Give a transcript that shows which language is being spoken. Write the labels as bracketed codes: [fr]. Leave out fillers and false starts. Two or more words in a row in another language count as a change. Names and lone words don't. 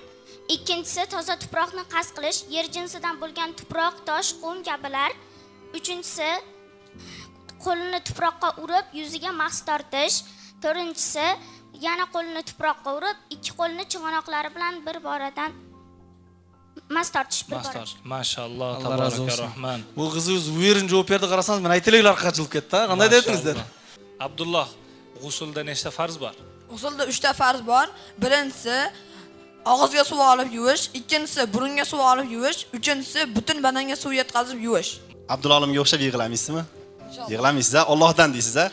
[uz] Ikkinchisi toza tuproqni qasd qilish, yer jinsidan bo'lgan tuproq, tosh, qum kabilar. Uchinchisi qo'lni tuproqqa urib, yuziga mahs tortish. To'rtinchisi yana qo'lni tuproqqa urib, ikki qo'lni chig'anoqlari bilan bir boradan mas tortish bir bora. Mashallah, Alloh razı tabaraka olsun. rahman. [ky] Бул кызыбыз уверен жооп берди, карасаңыз мен айтып эле аркага жылып кетти, а? Кандай дедиңиздер? [uz] Abdullah, g'usulda nechta farz bor? Usulda 3 ta farz bor. Birinchisi og'izga suv olib yuvish, ikkinchisi burunga suv olib yuvish, uchinchisi butun badanga suv yetkazib yuvish. Abdulolimga o'xshab yig'lamaysizmi? Yig'lamaysiz, Allohdan deysiz, a?